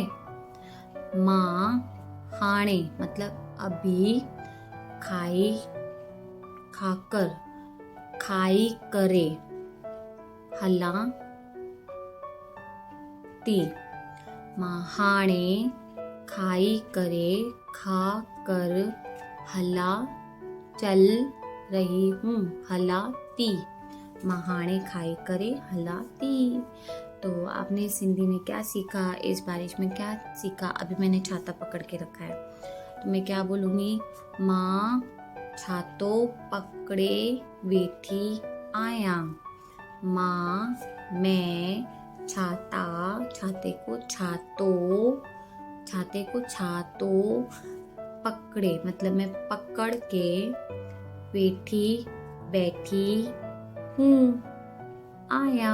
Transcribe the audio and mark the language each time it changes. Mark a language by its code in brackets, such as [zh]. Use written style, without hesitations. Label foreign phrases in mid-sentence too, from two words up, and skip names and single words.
[sd] माँ हाणे [hi] मतलब अभी, [sd] खाई खाकर, खाई करे, हला ती। माँ हाणे खाई करे, [hi] खा कर [sd] हला [hi] चल रही हूँ, [sd] हला ती। माँ हाणे खाई करे हला ती। [hi] तो आपने सिंधी में क्या सीखा, इस बारिश में क्या सीखा? अभी मैंने छाता पकड़ के रखा है, तो मैं क्या बोलूँगी? [sd] माँ छातो पकड़े वेठी आया। [hi] माँ मैं छाता, छाते को छातो, छाते को [sd] छातो पकड़े [hi] मतलब मैं पकड़ के, बैठी बैठी हूँ, आया।